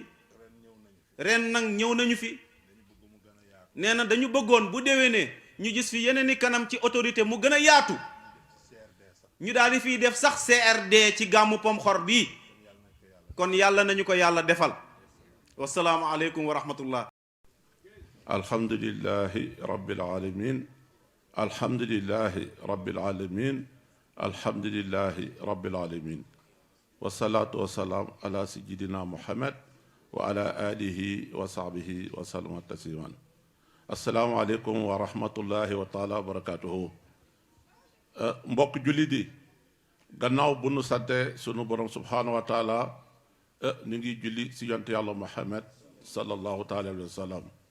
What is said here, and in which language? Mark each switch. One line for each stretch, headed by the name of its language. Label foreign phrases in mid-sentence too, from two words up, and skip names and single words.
Wolof: ren nag ñëw nañu fi. nee na dañu bëggoon bu déwénee ñu gis fi yeneen i kanam ci autorité mu gën a yaatu. ñu daal di fiy def sax CRD ci gàmmu Pomxor bii. kon yàlla nañu ko yàlla defal.
Arabic: والسلام عليكم ورحمة الله. الحمد لله رب العالمين. الحمد لله رب العالمين. الحمد لله رب العالمين. والصلاة والسلام على سيدنا محمد وعلى آله وصحبه وسلم تسليما. السلام عليكم ورحمة الله وتعالى وبركاته.
Wolof: mbokk jullit yi gannaaw bu nu sante sunu borom
Arabic: سبحانه وتعالى
Wolof: ñu ngi julli si yonte yàlla Muhammad
Arabic: صلى الله تعالى عليه وسلم.